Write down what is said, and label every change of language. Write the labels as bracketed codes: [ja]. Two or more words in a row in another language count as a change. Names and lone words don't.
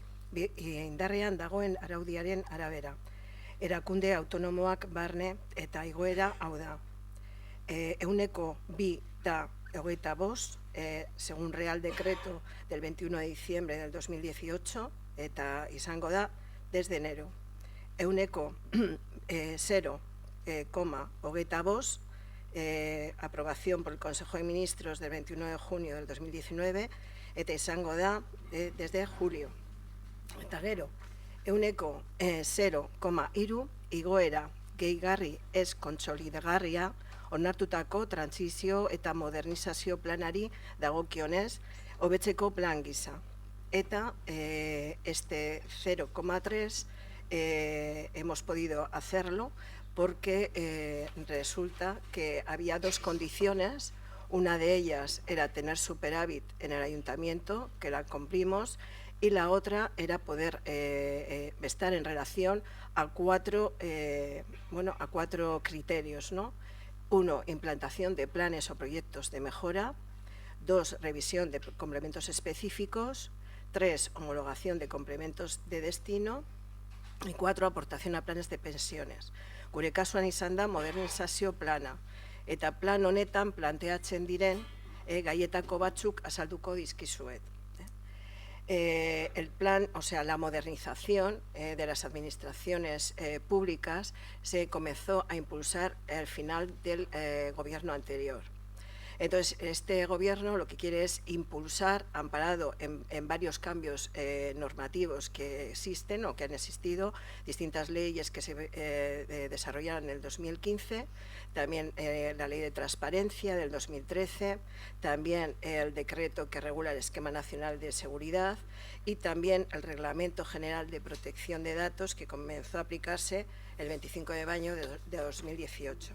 [eu] Indarrean dagoen araudiaren arabera. Erakunde autonomoak barne eta igoera hau da. [es] 2,2 según Real Decreto del 21 de diciembre del 2018, [eu] eta izango da [es] desde enero. 0,22 aprobación por el Consejo de Ministros del 21 de junio del 2019, [eu] eta izango da [es] desde julio. [eu] Eta gero, 0,3 igoera gehigarri ez kontsolidagarria onartutako trantsizio eta modernizazio planari dagokionez hobetzeko plan gisa. [es] Eta este 0,3 hemos podido hacerlo porque resulta que había dos condiciones. Una de ellas era tener superávit en el ayuntamiento, que la cumplimos, y la otra era poder estar en relación a cuatro criterios, ¿no? 1, implantación de planes o proyectos de mejora. 2, revisión de complementos específicos. 3, homologación de complementos de destino. Y 4, aportación a planes de pensiones. [eu] Gure kasuan izan da modernizazio plana. Eta plan honetan planteatzen diren gaietako batzuk azalduko dizkizuet. [es] El plan, o sea, la modernización de las administraciones públicas se comenzó a impulsar al final del gobierno anterior. Entonces, este gobierno lo que quiere es impulsar, amparado en varios cambios normativos que existen o que han existido, distintas leyes que se desarrollaron en el 2015, también la ley de transparencia del 2013, también el decreto que regula el esquema nacional de seguridad y también el reglamento general de protección de datos que comenzó a aplicarse el 25 de mayo de 2018.